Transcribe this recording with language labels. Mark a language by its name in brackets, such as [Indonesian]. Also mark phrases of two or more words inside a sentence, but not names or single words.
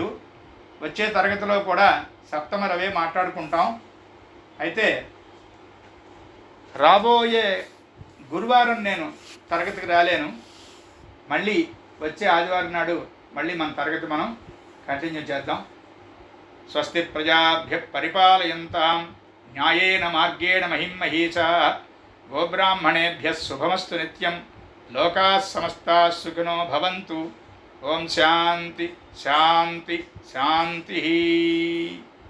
[Telugu] వచ్చే తరగతిలో కూడా సప్తమ రవి మాట్లాడుకుంటాం. అయితే రాబోయే గురువారం నేను తరగతికి రాలేను. మళ్ళీ వచ్చే ఆదివారం నాడు మళ్ళీ మన తరగతి మనం కంటిన్యూ చేద్దాం. [Sanskrit] స్వస్తి ప్రజాభ్య పరిపాలయంతాం న్యాయేన మార్గేణ మహిమహీషా గోబ్రాహ్మణేభ్య శుభమస్తు నిత్యం. లోకాः సమస్తాः సుఖినో భవంతు. ఓం శాంతి శాంతి శాంతి.